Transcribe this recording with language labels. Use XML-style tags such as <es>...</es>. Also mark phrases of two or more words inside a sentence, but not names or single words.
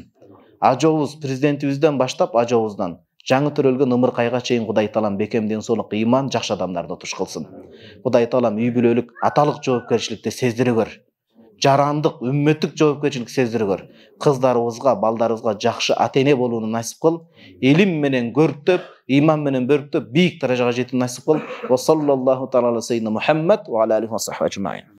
<ky>Ажообуз, президентибизден баштап ажообуздан жаңы төрөлгөн ымыркайга чейин Кудай Таалам бекем ден соолук, ыйман, жакшы адамдарды туш кылсын. Кудай Таалам үй бүлөлүк аталык жоопкерчиликти сездиригөр. Жарандык, үммөттүк жоопкерчилик сездиригөр. Кыздарыбызга, балдарыбызга жакшы ата-эне болууну насип кыл. Илим менен көрктөп, ыйман менен бөрктөп, бийик даражага жетүүнү насип кыл.</ky> <ar>وصلى الله تعالى على سيدنا محمد وعلى آله وصحبه أجمعين.</ar>